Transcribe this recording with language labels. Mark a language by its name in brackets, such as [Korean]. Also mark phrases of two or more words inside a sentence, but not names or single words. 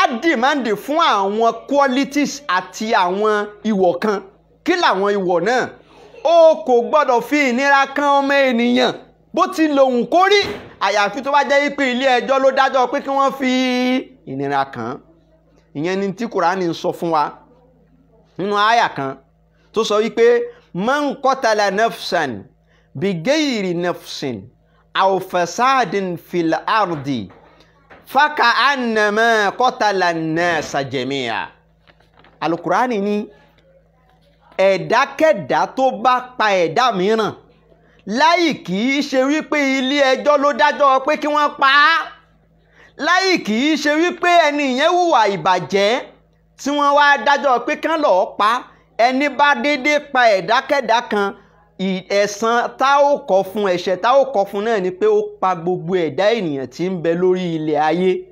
[Yoruba] dìmáàndì fún àwọn qualities àti àwọn ìwọ̀ kan kí làwọn ìwọ̀ náà ó kò gbọ́dọ̀ fi ìnira kan ọmọ ènìyàn bó ti lòun kó rí àyàfi tó bá jẹ́ pé ilé ẹjọ́ ló dájọ́ pé kí wọ́n fi ìnira kan ìyẹn ni tí Kùránì ń sọ fún wa nínú àyà kan tó sọ wípé [Arabic] من قتل نفسا بغير نفس أو فساد في الأرض فكأنما قتل الناس جميعا. [Yoruba] Al-Kùránì ní ẹ̀dákẹ́dá tó bá pa ẹ̀dá mìíràn láì kìí ṣe wípé ilé ẹjọ́ ló dájọ́ pé kí wọ́n pa á láì kìí ṣe wípé ẹni yẹn hùwà ìbàjẹ́ tí wọ́n wá dájọ́ pé kán lọ́ọ́ pa ẹni bá dédé pa ẹ̀dákẹ́dá kan ẹ̀san tá ó kọ fún ẹ̀ṣẹ̀ tá ó kọ fún náà ni pé ó pa gbogbo ẹ̀dá ènìyàn tí ń bẹ lórí ilẹ̀ ayé.